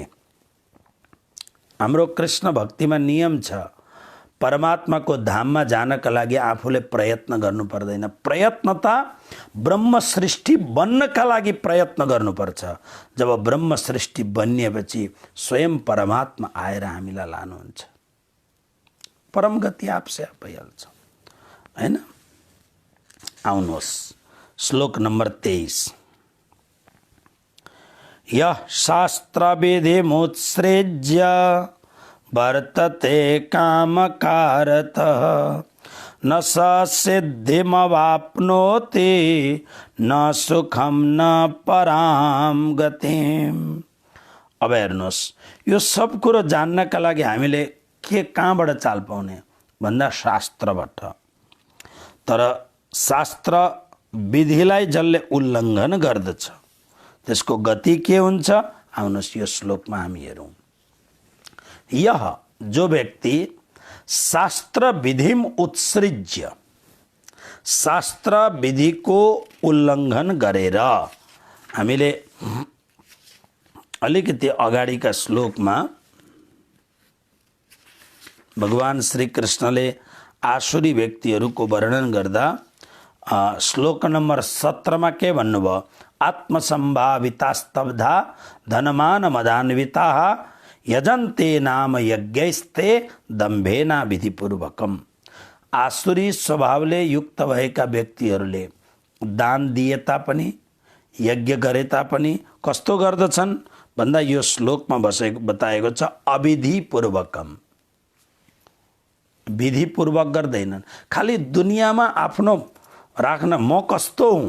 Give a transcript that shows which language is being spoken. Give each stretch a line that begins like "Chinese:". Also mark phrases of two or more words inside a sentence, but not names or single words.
Nepali: हाम्रो कृष्ण भक्तिमा नियम छ, परमात्माको धाममा जानका लागि आफूले प्रयत्न गर्नु पर्दैन। प्रयत्नता ब्रह्म सृष्टि बन्नका लागि प्रयत्न गर्नुपर्छ। जब ब्रह्म सृष्टि बनिएपछि स्वयं परमात्मा आएर हामीलाई लानुहुन्छ। परम गति
Hindi: आपसे आप
Nepali: भइहाल्छ, हैन? आउनुहोस् श्लोक नम्बर 23।
Sanskrit: यः शास्त्रविधि मुत्सृज्य वर्तते कामकारतः न स सिद्धिमवाप्नोति न सुखम न पराम गतिम।
Nepali: अब हेर्नुहोस्, यो सब कुरो जान्नका लागि हामीले कहाँबाट चाल पाउने भन्दा शास्त्रबाट। तर शास्त्र विधिलाई जसले उल्लङ्घन गर्दछ त्यसको गति के हुन्छ? आउनुहोस् यो श्लोकमा हामी हेरौँ।
Hindi: यह जो व्यक्ति
Sanskrit: शास्त्र विधिम उत्सृज्य,
Nepali: शास्त्र विधिको उल्लङ्घन गरेर, हामीले अलिकति अगाडिका श्लोकमा भगवान श्री कृष्णले आसुरी व्यक्तिहरूको वर्णन गर्दा श्लोक नम्बर 17 में के भन्नुभयो?
Sanskrit: आत्मसंभावितास्तब्धा धनमान मदान्विता यजन्ते नाम यज्ञैस्ते दम्भेना विधिपूर्वकम।
Nepali: आसुरी स्वभावले युक्त भएका व्यक्तिहरूले दान दिए तापनि, यज्ञ गरे तापनि कस्तो गर्दछन् भन्दा यो श्लोकमा बताएको छ अविधिपूर्वकम। विधिपूर्वक गर्दैनन्, खाली दुनियाँमा आफ्नो राख्न म कस्तो हुँ।